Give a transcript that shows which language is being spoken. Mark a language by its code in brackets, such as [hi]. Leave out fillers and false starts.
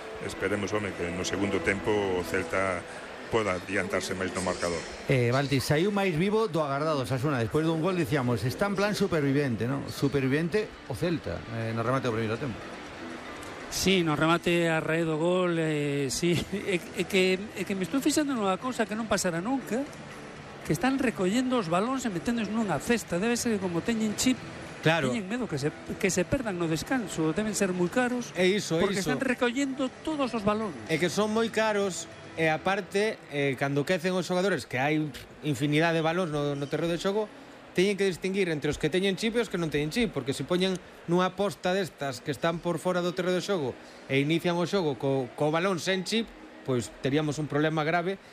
[gl] Esperemos, home, que no segundo tempo o Celta poda adiantarse máis no marcador. Baltis, saiu máis vivo do agardado Osasuna. Despois dun gol, dicíamos, está en plan supervivente, ¿no? Supervivente o Celta, no remate o primeiro tempo. Sí, no remate a raíz do gol, sí. Que me estou fixando nunha cousa que non pasará nunca, que están recollendo os balóns e meténdoos nunha cesta. Debe ser como teñen chip. Claro. [es] Tienen miedo que se perdan [gl] no descanso, [es] deben ser muy caros. [gl] E iso, porque iso. Están recollendo todos os balones. E que son moi caros, e aparte, cando quecen os xogadores, que hai infinidad de balones no terreo de xogo, teñen que distinguir entre os que teñen chip e os que non teñen chip, porque se poñen nunha posta destas que están por fora do terreo de xogo e inician o xogo co balón sen chip, pois teríamos un problema grave.